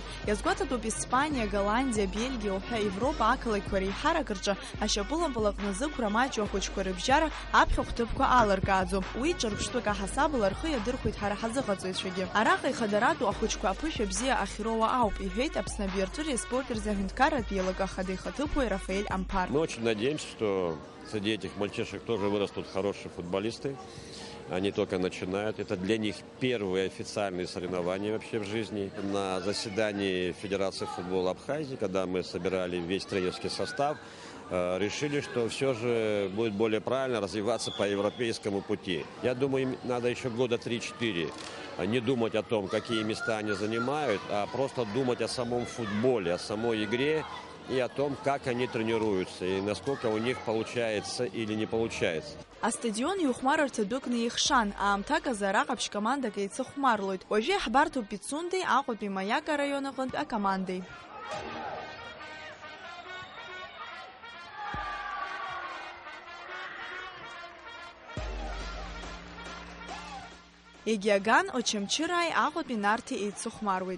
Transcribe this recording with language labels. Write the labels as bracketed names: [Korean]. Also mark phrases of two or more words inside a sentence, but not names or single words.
[Abkhazian] Иазгәаҭатәуп Испаниа, Голландиа, Бельгиа уҳәа Европа ақалақьқәа реиҳарак рҿы ашьапылампыл аҟны зықәра маҷу ахәыҷқәа рыбжьара аԥхьахә ҭыԥқәа алыркааӡом. Уи ҿырԥштәык аҳасабала рхы иадырхәеит ҳара ҳазыҟаҵаҩцәагьы. Араҟа ихадаратәу ахәыҷқәа аԥышәа бзиа ахьроуа ауп, иҳәеит Аԥсны абиарҵәыреи аспорттеи рзаҳәынҭқарратә еилага ахадеихаҭыԥуаи Рафаэль Амԥар. [Russian] Мы очень надеемся, что среди этих мальчишек тоже вырастут хорошие футболисты. Они только начинают. Это для них первые официальные соревнования вообще в жизни. На заседании Федерации футбола Абхазии, когда мы собирали весь тренерский состав, решили, что все же будет более правильно развиваться по европейскому пути. Я думаю, им надо еще года 3-4 не думать о том, какие места они занимают, а просто думать о самом футболе, о самой игре и о том, как они тренируются, и насколько у них получается или не получается. [Abkhazian] Астадион иухәмарырц адәыкны ихшан, аамҭак азы араҟа ԥшь-командак еицыхәмарлоит. Уажәы иаҳбарҭоуп Пицундеи, Аҟәатәи Маиак араион аҟнытә акомандеи. Егиаган, Очамчыраи, Аҟәатәи Нарҭи еицыхәмаруеит.